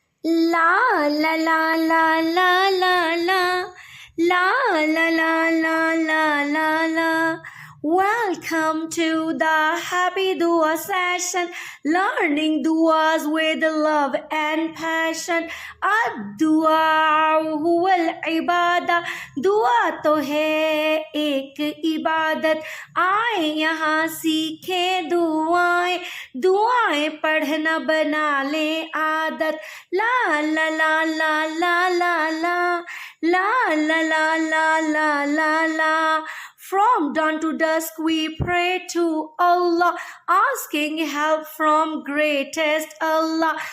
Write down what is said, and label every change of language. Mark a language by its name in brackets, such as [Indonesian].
[English] La la la la la la la la la la la la la la. Welcome to the Happy Dua session, learning duas with love and passion. [Arabic] दुआ हुवल इबादा, [Hindi] दुआ तो है एक इबादत। आए यहाँ सीखे दुआएं, दुआएं पढ़ना बना ले आदत। ला ला ला ला ला ला ला ला ला ला ला ला ला ला. [English] From dawn to dusk we pray to Allah, asking help from greatest Allah.